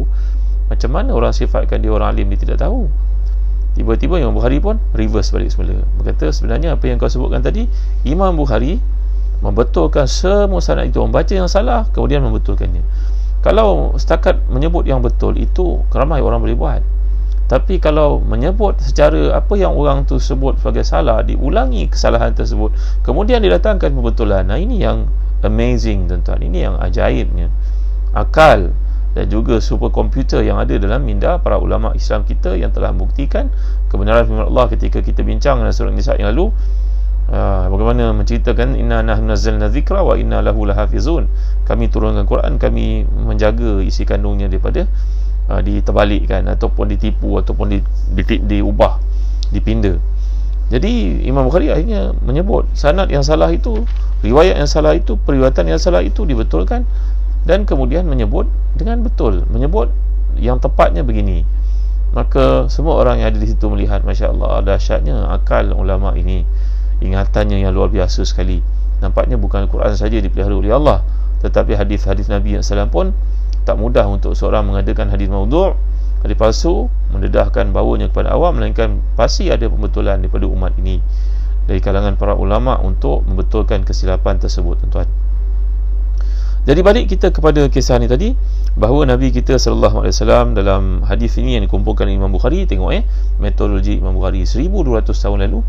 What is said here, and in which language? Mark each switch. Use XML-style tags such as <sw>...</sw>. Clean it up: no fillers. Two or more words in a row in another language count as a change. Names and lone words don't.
<ms>Macam mana orang sifatkan dia orang alim, dia tidak tahu? Tiba-tiba Imam Bukhari pun reverse balik semula, berkata sebenarnya apa yang kau sebutkan tadi, Imam Bukhari membetulkan semua sanad itu, membaca yang salah kemudian membetulkannya. Kalau setakat menyebut yang betul itu ramai orang boleh buat, tapi kalau menyebut secara apa yang orang tu sebut sebagai salah, diulangi kesalahan tersebut, kemudian didatangkan pembetulan, ini yang amazing tuan-tuan, ini yang ajaibnya. Akal dan juga superkomputer yang ada dalam minda para ulama Islam kita yang telah membuktikan kebenaran firman Allah ketika kita bincang dalam surah Nisa yang lalu, bagaimana menceritakan</ms> <ar>إنا نحن نزلنا الذكر وإنا له لحافظون,</ar> <ms>kami turunkan Quran, kami menjaga isi kandungnya daripada diterbalikkan ataupun ditipu ataupun diubah, dipinda. Jadi Imam Bukhari akhirnya menyebut sanad yang salah itu, riwayat yang salah itu, periwayatan yang salah itu dibetulkan, dan kemudian menyebut dengan betul, menyebut yang tepatnya begini. Maka semua orang yang ada di situ melihat,</ms> <ar>ما شاء الله,</ar> <ms>dahsyatnya akal ulama ini, ingatannya yang luar biasa sekali. Nampaknya bukan Al-Quran saja dipelihara oleh Allah, tetapi hadis-hadis Nabi SAW pun tak mudah untuk seorang mengadakan hadis maudhu', hadis palsu, mendedahkan bawanya kepada awam, melainkan pasti ada pembetulan daripada umat ini dari kalangan para ulama untuk membetulkan kesilapan tersebut tuan-tuan. Jadi balik kita kepada kisah ni tadi, bahawa Nabi kita</ms> <ar>صلى الله عليه وسلم</ar> <ms>dalam hadis ini yang dikumpulkan Imam Bukhari, tengok metodologi Imam Bukhari 1200 tahun lalu.</ms>